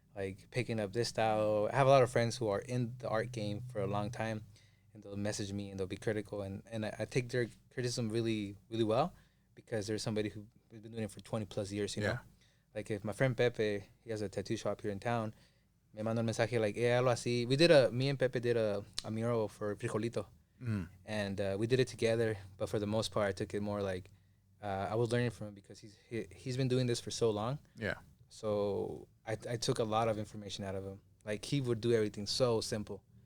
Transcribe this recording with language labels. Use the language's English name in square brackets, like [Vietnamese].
[English] like picking up this style. I have a lot of friends who are in the art game for a long time, and they'll message me and they'll be critical, and I take their criticism really really well, because there's somebody who's been doing it for 20 plus years. You Yeah. know, like if my friend Pepe, he has a tattoo shop here in town. [Spanish] Me manda un mensaje like, algo así. [English] Me and Pepe did a mural for Frijolito, Mhm. and we did it together. But for the most part, I took it more like I was learning from him because he's been doing this for so long. Yeah. So I took a lot of information out of him. Like he would do everything so simple.